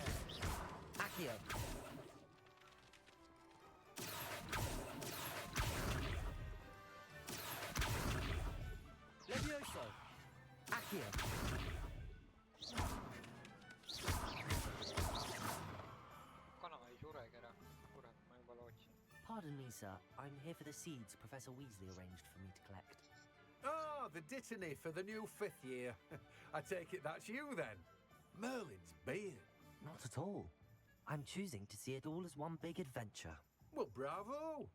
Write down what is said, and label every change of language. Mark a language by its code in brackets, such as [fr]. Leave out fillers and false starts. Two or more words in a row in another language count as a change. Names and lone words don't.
[en] Accio. Levioso. Accio. [et] Kana ei suregi ära. Kurat, ma juba lootsin. [en] Pardon me, sir. I'm here for the seeds Professor Weasley arranged for me to collect. Ah, the Dittany for the new 5th year. I take it that's you then. Merlin's beard. Not at all. I'm choosing to see it all as one big adventure. Well, bravo.